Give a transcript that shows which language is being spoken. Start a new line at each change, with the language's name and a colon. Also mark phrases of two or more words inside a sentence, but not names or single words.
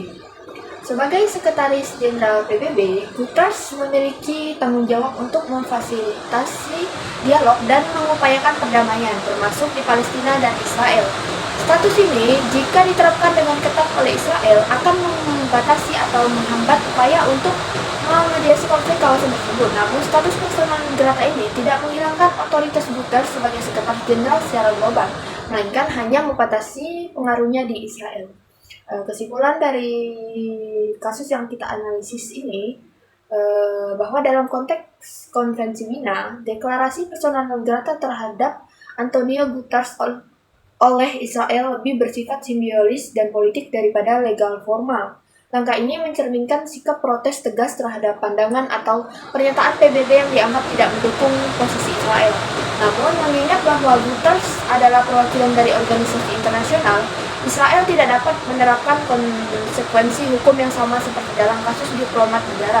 Indonesian: Sebagai Sekretaris Jenderal PBB, Guterres memiliki tanggung jawab untuk memfasilitasi dialog dan mengupayakan perdamaian, termasuk di Palestina dan Israel. Status ini, jika diterapkan dengan ketat oleh Israel, akan membatasi atau menghambat upaya untuk memediasi konflik kawasan tersebut. Namun, status
Latin: persona non grata
Indonesian: ini tidak menghilangkan otoritas Guterres sebagai Sekretaris Jenderal secara global, melainkan hanya membatasi pengaruhnya di Israel. Kesimpulan dari kasus yang kita analisis ini, bahwa dalam konteks konvensi Wina, deklarasi
Latin: persona non grata
Indonesian: terhadap Antonio Guterres oleh Israel lebih bersifat simbolis dan politik daripada legal formal. Langkah ini mencerminkan sikap protes tegas terhadap pandangan atau pernyataan PBB yang dianggap tidak mendukung posisi Israel. Namun, mengingat bahwa Guterres adalah perwakilan dari organisasi internasional, Israel tidak dapat menerapkan konsekuensi hukum yang sama seperti dalam kasus diplomat negara.